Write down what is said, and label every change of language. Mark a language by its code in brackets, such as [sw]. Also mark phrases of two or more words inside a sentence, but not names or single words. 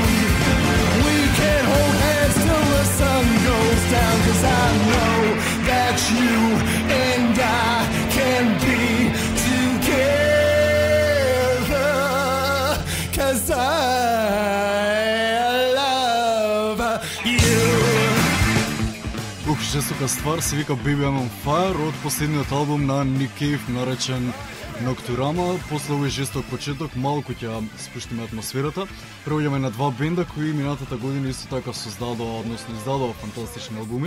[en] We can hold hands till the sun goes down, 'cause I know that you and I can be together, 'cause I love you. [mk] жестока ствар се вика Baby I'm on Fire од последниот албум на Nick Cave наречен Nocturama. После овој жесток почеток малку ќе спуштиме атмосферата. Преоѓаме на два бенда кои минатата година исто така создадоа, односно издадоа фантастични албуми.